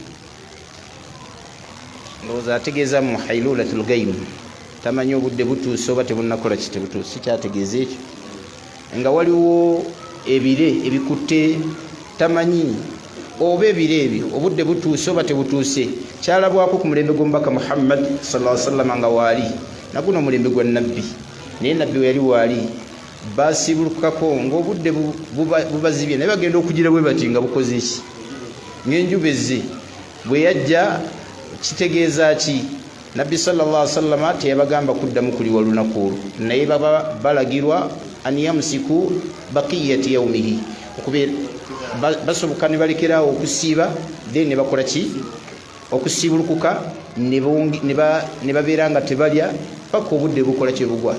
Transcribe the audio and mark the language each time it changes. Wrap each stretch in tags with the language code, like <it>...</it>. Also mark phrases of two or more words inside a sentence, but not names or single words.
<lg>Ndowooza ategeeza mu hailulatul ghaib, tamanyi obudde butuuse oba tebunnakola ki? Tebutuuse. Sikyategeeza ekyo nga waliwo ebire ebikutte, tamanyi oba ebire ebyo obudde butuuse oba tebutuuse. Kyalabwako ku mulembe gw'omubaka Muhammad</lg> <ar>صلى الله عليه وسلم</ar> <lg>nga waali naguno omulembe gwa nabbi, naye nabbi we yali waali baasibulukako ng'obudde bubazibye, naye bagenda okugira bwe bati nga bukoze ki? Ng'enjuba ezze bwe yajja kitegeeza ki? Nabbi</lg> <ar>صلى الله عليه وسلم</ar> <lg>teyabagamba kuddamu kuliwa lunaku olwo, naye baba balagirwa</lg> <ar>أن يمسك بقية يومه,</ar> <lg>okubeera basoboka ne balekerawo okusiiba, then ne bakola ki? Okusiibulukuka ne babeera nga tebalya paka obudde bukola kye bugwa.</lg>